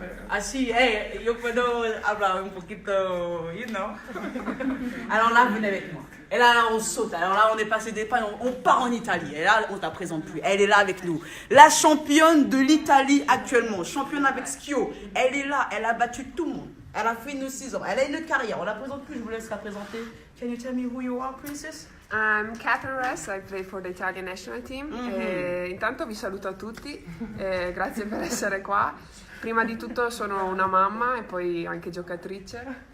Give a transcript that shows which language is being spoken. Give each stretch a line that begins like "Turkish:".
Spanish: Así, yo puedo hablar un poquito,
English: you know.
French: Alors là, venez avec moi. Et là, on saute. Alors là, on est passé d'Espagne, on part en Italie. Et là, on ne la présente plus. Elle est là avec nous. La championne de l'Italie actuellement, championne avec Schio. Elle est là, elle a battu tout le monde. Elle a fait nos 6 ans. Elle a une carrière. On la présente plus, je vous laisse la présenter.
English: Can you tell me who you are, princess? I'm Catherine Ress, I play for the Italian national team.
Italian: Intanto vi saluto a tutti, grazie per essere qua. Prima di tutto sono una mamma e poi anche giocatrice.